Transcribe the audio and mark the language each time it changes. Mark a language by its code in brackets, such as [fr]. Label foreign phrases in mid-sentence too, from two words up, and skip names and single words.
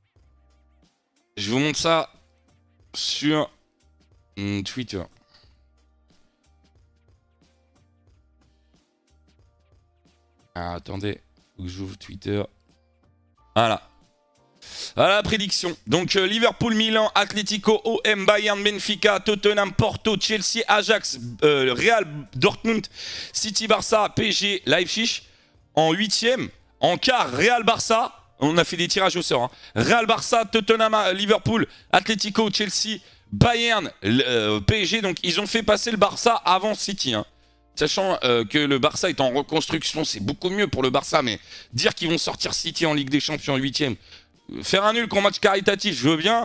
[fr] Je vous montre ça sur Twitter. Ah, attendez, faut que j'ouvre Twitter. Voilà. Voilà la prédiction. Donc Liverpool, Milan, Atlético, OM, Bayern, Benfica, Tottenham, Porto, Chelsea, Ajax, Real, Dortmund, City, Barça, PSG, Leipzig. En 8e, en quart, Real, Barça. On a fait des tirages au sort. Hein. Real, Barça, Tottenham, Liverpool, Atlético, Chelsea, Bayern, PSG. Donc ils ont fait passer le Barça avant City. Hein. Sachant que le Barça est en reconstruction, c'est beaucoup mieux pour le Barça. Mais dire qu'ils vont sortir City en Ligue des Champions en 8e, faire un nul qu'en match caritatif, je veux bien.